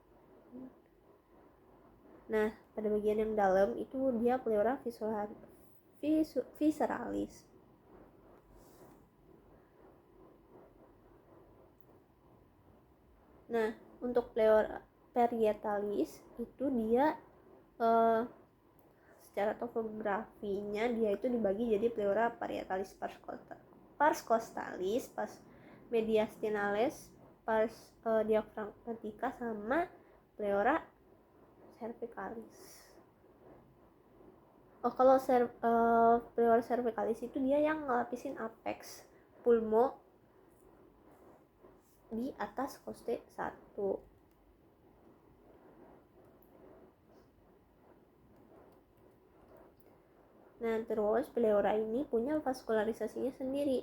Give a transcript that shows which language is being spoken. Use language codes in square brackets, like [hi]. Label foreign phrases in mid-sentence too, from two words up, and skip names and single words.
[id] Nah, pada bagian yang dalam itu dia [la] pleura visceralis. [id] Nah, untuk [la] pleura parietalis [id] itu dia secara topografinya dia itu dibagi jadi [la] pleura parietalis pars costalis, pars mediastinalis, pars diaphragmatica [id] sama [la] pleura cervicalis. [id] Kalau [la] pleura cervicalis [id] itu dia yang ngelapisin [la] apex pulmo [id] di atas coste 1. Nah, terus pleura ini punya vaskularisasinya sendiri.